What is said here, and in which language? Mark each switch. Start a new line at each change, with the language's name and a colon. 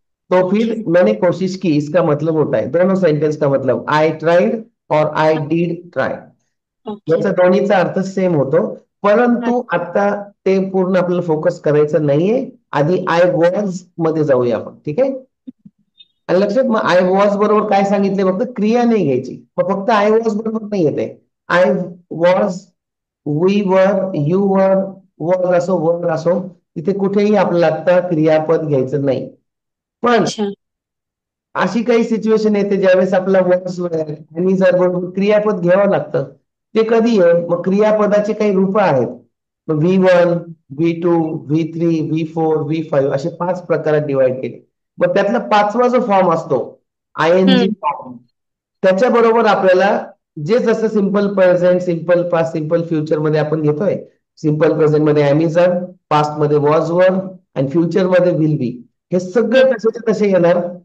Hindi: तो फिर मैंने कोशिश की, इसका मतलब होता है दोनों सेंटेंस का मतलब
English: I tried
Hindi: और
English: I did try. Okay.
Marathi: याचा दोन्हीचा अर्थ सेम होतो. परंतु आता ते पूर्ण आपल्याला फोकस करायचं नाहीये. आधी आय वॉज मध्ये जाऊया आपण. ठीक आहे. आणि लक्षात, मग आय वॉज बरोबर काय सांगितले, फक्त क्रिया नाही घ्यायची. मग फक्त आय वॉज बरोबर नाही येते. I was, we were, you were, was असो, वर असो, तिथे कुठेही आपल्याला आता क्रियापद घ्यायचं नाही. पण अच्छा. अशी काही सिच्युएशन येते ज्यावेळेस आपला वॉज आणि जर बरोबर क्रियापद घ्यावं लागतं. ते कधी आहे, मग क्रियापदाचे काही रूप आहेत. V1, V2, V3, V4, V5 असे 5 प्रकारात डिवाइड केले. मग त्यातला 5वा जो फॉर्म असतो आयएनजी फॉर्म, त्याच्याबरोबर आपल्याला जे जसं simple present, simple past, simple future मध्ये आपण घेतोय. सिंपल प्रेझेंट मध्ये अमेझॉन, पास्ट मध्ये वॉज वर आणि फ्युचर मध्ये विल बी, हे सगळे तसेचे तसे येणार.